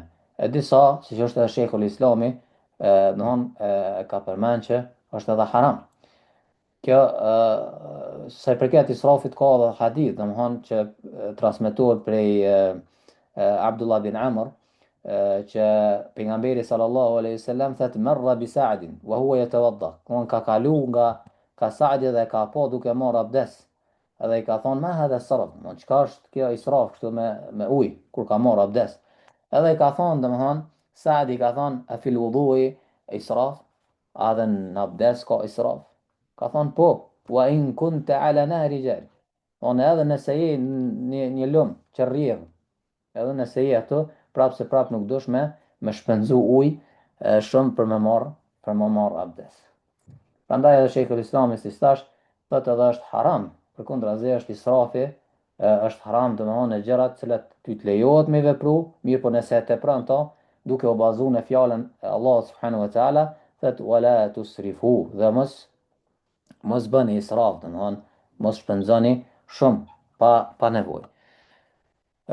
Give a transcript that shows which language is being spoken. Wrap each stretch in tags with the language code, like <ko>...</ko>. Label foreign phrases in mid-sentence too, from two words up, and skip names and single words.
<sq>E disa, siç është edhe Sheikhul Islami, domthon ka përmend që është edhe haram. Kjo sa i përket israfit ka edhe hadith, domthon që transmetohet prej Abdullah bin Amr që pejgamberi</sq> <ar>صلى الله عليه وسلم</ar> <sq>thotë</sq> <ar>مر بسعد وهو يتوضأ.</ar> <sq>Don ka kalu nga ka Sa'di dhe ka po duke marr abdes. Edhe i ka thonë</sq> <ar>ما هذا السرف,</ar> <sq>don çka është kjo israf këtu me ujë kur ka marr abdes. Edhe i ka thonë domthon Sa'di ka thonë</sq> <ar>أفي الوضوء إسراف,</ar> <sq>a dhe në abdes ka israf. Ka thonë po,</sq> <ar>وإن كنت على نهر جار.</ar> <sq>Onë edhe nëse je një lum që rrjedh, edhe nëse je ato, prapë se prapë nuk dush me shpenzu ujë shumë për me marr abdes. Prandaj edhe Sheikhul Islami si thash, thotë edhe është haram, përkundrazi është israfi, është haram domethënë në gjërat të cilat ty të lejohet me vepru, mirë po nëse e tepron to, duke u bazuar në fjalën e Allahut</sq> <ar>سبحانه وتعالى,</ar> <sq>thotë</sq> <ar>ولا تسرفوا,</ar> <sq>dhe mos bëni israf, domethënë mos shpenzoni shumë pa nevojë.</sq>